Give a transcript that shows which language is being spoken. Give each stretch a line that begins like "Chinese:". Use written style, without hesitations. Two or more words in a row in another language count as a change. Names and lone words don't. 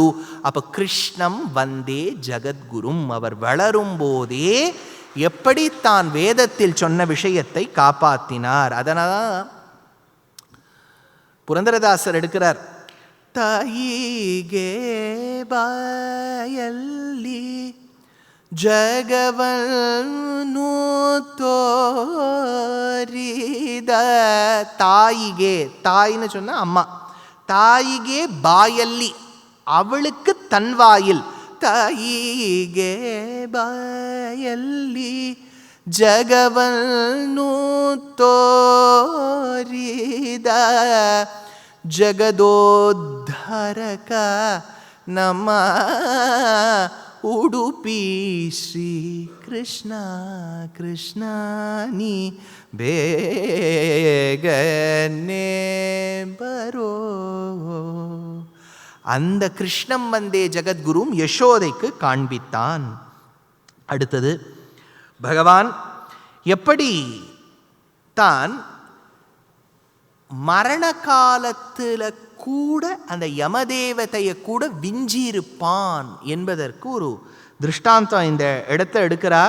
Sanskrit: அப்போ कृष्णं वन्दे जगद्गुरुम्.
Tamil: அவர் வளரும் போதே எப்படி தான் வேதத்தில் சொன்ன விஷயத்தை காப்பாற்றினார். அதனால் புரந்தரதாசர் எடுக்கிறார்,
Kannada: ತಾಯಿಗೆ ಬಾಯಲ್ಲಿ ಜಗವನ್ನು ತೋರಿದ.
Tamil: தாயிகே, தாயின்னு சொன்னா அம்மா,
Kannada: ತಾಯಿಗೆ ಬಾಯಲ್ಲಿ
Tamil: அவளுக்கு தன் வாயில்,
Kannada: ತಾಯಿಗೆ ಬಾಯಲ್ಲಿ ಜಗವನ್ನು ತೋರಿದ ಜಗದೋದ್ಧಾರಕ ನಮ್ಮ ಉಡುಪಿ ಶ್ರೀ ಕೃಷ್ಣ ಕೃಷ್ಣ ನೀ ಬೇಗನೆ ಬರೋ.
Tamil: அந்த
Sanskrit: कृष्णं वन्दे जगद्गुरुम्
Tamil: யசோதைக்கு காண்பித்தான். அடுத்தது பகவான் எப்படி தான் மரண காலத்தில் கூட அந்த யமதேவதையை கூட விஞ்சியிருப்பான் என்பதற்கு ஒரு திருஷ்டாந்தம் இந்த இடத்தை எடுக்கிறார்.